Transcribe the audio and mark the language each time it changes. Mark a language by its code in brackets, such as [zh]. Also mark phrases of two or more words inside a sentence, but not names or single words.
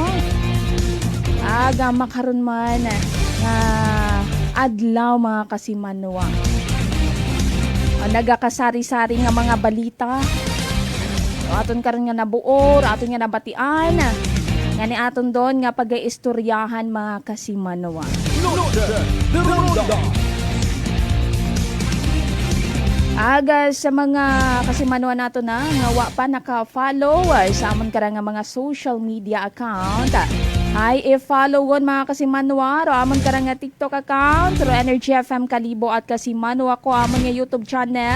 [akl] Aga makaroon man nga adlaw mga kasimanwa. Nagakasari-sari nga mga balita. Aton karon nga nabuor, aton nga nabatian. Nga ni aton doon nga pag-iistoryahan mga kasimanwa. Noche de Ronda. Aga sa mga kasimanwa nato na nga wa pa naka-follow sa amon karang nga mga [en] social media account. [akl] Ay, i-follow gon mga kasimanwa. Ro amon ka nga TikTok account. Ro Energy FM Kalibo at kasimanwa ko amon nga YouTube channel.